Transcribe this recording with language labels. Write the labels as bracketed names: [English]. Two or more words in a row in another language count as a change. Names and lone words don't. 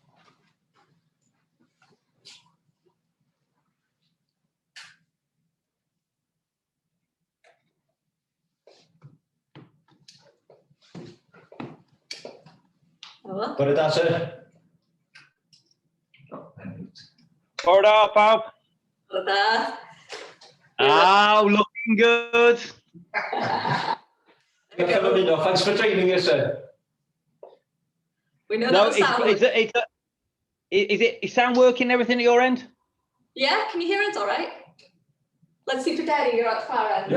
[Welsh] Bore da, sir. Bore da, pawb. Bore da. [English] Oh, looking good. Thanks for training us, sir. We know that sound. Is sound working and everything at your end? Yeah, can you hear us all right? Let's see, Fideri, you're at the far end.